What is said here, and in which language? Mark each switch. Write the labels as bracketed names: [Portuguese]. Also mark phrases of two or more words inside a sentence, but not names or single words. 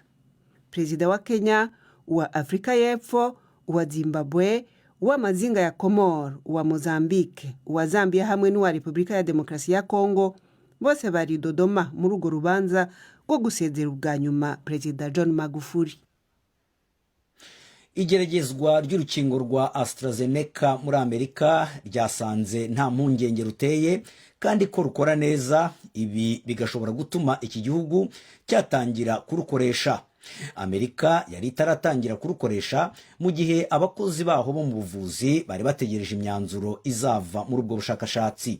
[Kinyarwanda] Perezida wa Kenya, uwa Afrika y'Epfo, uwa Zimbabwe, uwa Mazinga ya Komoro, uwa Mozambique, uwa Zambia hamwe n'uwa Repubulika ya Demokarasi ya Kongo bose bari Dodoma muri urwo rubanza rwo gusezera ubwa nyuma Perezida John Magufuli. Igeragezwa ry'urukingo rwa AstraZeneca muri Amerika ryasanze nta mpungenge ruteye kandi ko rukora neza. Ibi bigashobora gutuma iki gihugu cyatangira kurukoresha. Amerika yari itaratangira kurukoresha mu gihe abakozi baho bo mu buvuzi bari bategereje imyanzuro izava muri ubwo bushakashatsi.